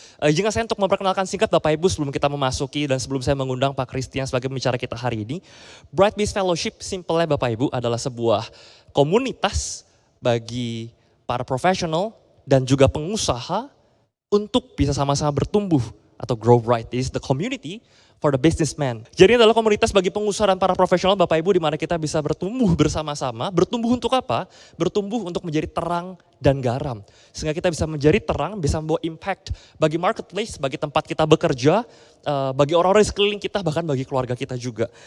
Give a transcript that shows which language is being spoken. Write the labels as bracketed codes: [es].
[id] Izinkan saya untuk memperkenalkan singkat Bapak Ibu sebelum kita memasuki dan sebelum saya mengundang Pak Christian sebagai pembicara kita hari ini. Bright Business Fellowship simpelnya Bapak Ibu adalah sebuah komunitas bagi para profesional dan juga pengusaha untuk bisa sama-sama bertumbuh atau [en] grow bright. This is the community for the businessman. [id] Jadi adalah komunitas bagi pengusaha dan para profesional Bapak Ibu di mana kita bisa bertumbuh bersama-sama. Bertumbuh untuk apa? Bertumbuh untuk menjadi terang dan garam. Sehingga kita bisa menjadi terang, bisa membawa impact bagi marketplace, bagi tempat kita bekerja, bagi orang-orang di sekeliling kita, bahkan bagi keluarga kita juga.